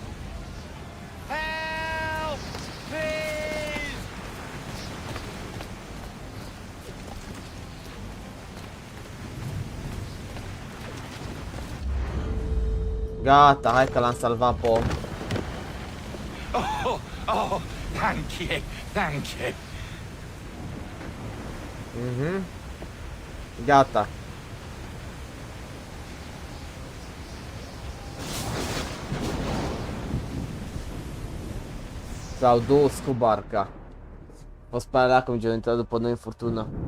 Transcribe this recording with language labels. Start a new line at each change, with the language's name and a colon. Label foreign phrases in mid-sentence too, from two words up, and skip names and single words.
Romanian: Gata, hai că l-am salvat pe om.
English: Oh, thank you, thank you.
Romanian: Gata. S-au dus cu barca. O spera cum a intrat după noi în furtună.